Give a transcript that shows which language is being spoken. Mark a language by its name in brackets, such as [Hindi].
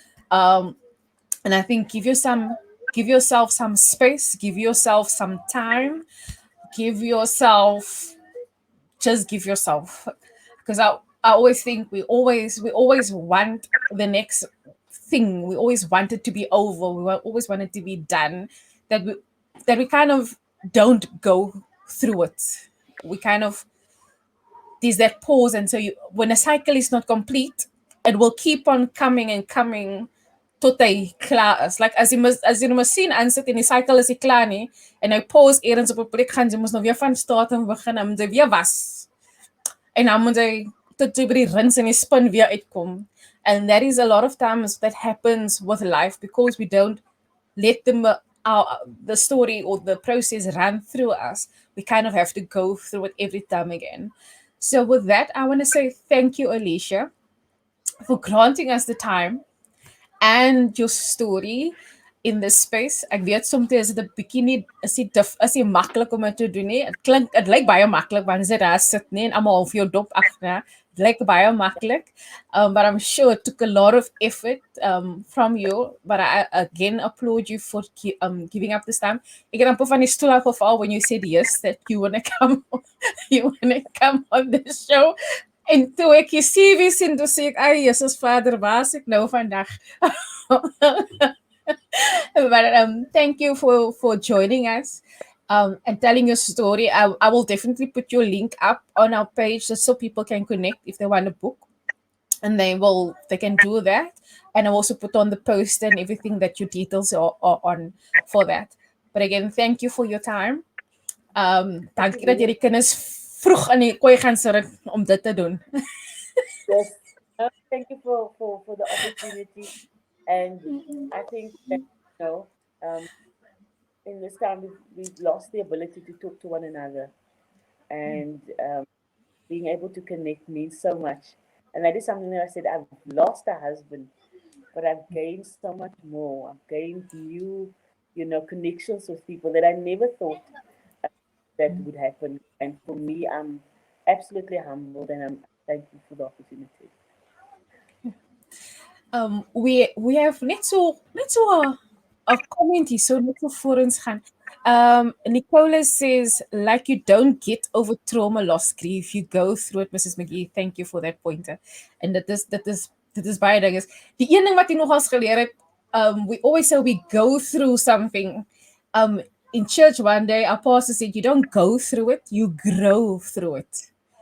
[English] Um, and I think give yourself some space, give yourself some time, give yourself just give yourself, because I always think we always want the next thing, we always want it to be over, always want it to be done, that we kind of don't go through it. We kind of there's that pause, and so when a cycle is not complete, it will keep on coming and coming [Afrikaans] tot hy klaar is. Like as jy 'n masjien aansit en die cycle is nie klaar nie en hy pause eers op 'n plek, gaan jy mos nou weer van start en begin en jy weer was. En dan moet hy tot jy by die rins en die spin weer uitkom. [English] And that is a lot of times that happens with life, because we don't let the story or the process run through us. We kind of have to go through it every time again. So with that, I want to say thank you, Alicia, for granting us the time and your story in this space. [Afrikaans] Ek weet soms is dit 'n bietjie nie is nie maklik om dit te doen nie. Dit lyk baie maklik wanneer jy daar sit nie en almal hou vir jou dop agter. Dit lyk baie maklik. [English] But I'm sure it took a lot of effort from you. But I again applaud you for giving up this time. [Afrikaans] Ek het amper van die stoel afgeval [English] when you said yes that you want to come you want to come on the show. [Afrikaans] En toe ek je CV sien, toe sê ek, ai, Jesus Vader, waar is ek nou vandag? [English] But thank you for joining us and telling your story. I will definitely put your link up on our page just so people can connect if they want a book, and they can do that. And I'll also put on the post and everything that your details are on for that. But again, thank you for your time. [Afrikaans] Dankie dat jy die kinders vroeg in die kooi gaan sit om dit te doen. [English] Yes. Thank you for the opportunity. And I think that, in this time, we've lost the ability to talk to one another. And being able to connect means so much. And that is something that I said, I've lost a husband, but I've gained so much more. I've gained new, connections with people that I never thought that would happen. And for me, I'm absolutely humbled and I'm thankful for the opportunity. We have [Afrikaans] net so 'n comment hier, so net so voor ons gaan. [English] Nicola says, like you don't get over trauma, loss, grief, you go through it, Mrs. McGee. Thank you for that pointer. [Afrikaans] En dit is baie ding is. Die een ding wat jy nogals geleer het, [English] we always say we go through something. In church one day, our pastor said, you don't go through it, you grow through it.